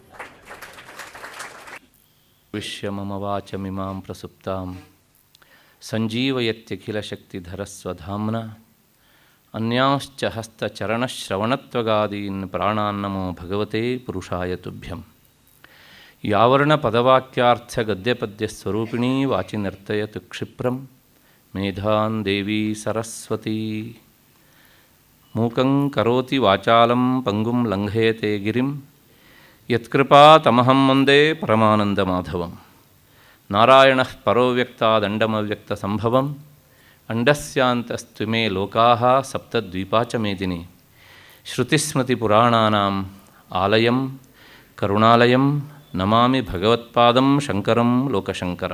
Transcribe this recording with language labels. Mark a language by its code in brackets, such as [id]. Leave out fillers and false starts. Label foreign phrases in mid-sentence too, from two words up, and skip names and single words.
[sa] ವಿಶ್ವ ಮಮ ವಾಚಮಿಮಾಂ ಪ್ರಸುಪ್ತಾಂ ಸಂಜೀವಯತ್ಯಖಿಲಶಕ್ತಿಧರಸ್ವಧಾಮ್ನ ಅನ್ಯಾಶ್ಚ ಹಸ್ತಚರಣಶ್ರವಣತ್ವಗಾದೀನ್ ಪ್ರಾಣಾನ್ನಮೋ ಭಗವತೆ ಪುರುಷಾಯ ತುಭ್ಯಂ. ಯಾವರ್ಣ ಪದವಾಕ್ಯಾರ್ಥ ಗದ್ಯಪದ್ಯಸ್ವರೂಪಿಣೀ ವಾಚಿ ನರ್ತಯತು ಕ್ಷಿಪ್ರಂ ಮೇಧಾನ್ ದೇವಿ ಸರಸ್ವತಿ. ಮೂಕಂ ಕರೋತಿ ವಾಚಾಲಂ ಪಂಗುಂ ಲಂಘಯತೆ ಗಿರಿಂ ಯತ್ಕೃಪಾ ತಮಹಂ ವಂದೇ ಪರಮಾನಂದಮಾಧವಂ. ನಾರಾಯಣಃ ಪರೋ ವ್ಯಕ್ತಾದಂಡಮವ್ಯಕ್ತ ಸಂಭವಂ ಅಂಡಸ್ಯಾಂತಸ್ತ್ವಿಮೇ ಲೋಕಾಃ ಸಪ್ತದ್ವೀಪಾ ಚ ಮೇದಿನಿ. ಶ್ರುತಿಸ್ಮೃತಿಪುರಾಣಾನಾಂ ಆಲಯಂ ಕರುಣಾಲಯಂ ನಮಾಮಿ ಭಗವತ್ಪಾದಂ ಶಂಕರಂ ಲೋಕಶಂಕರಂ.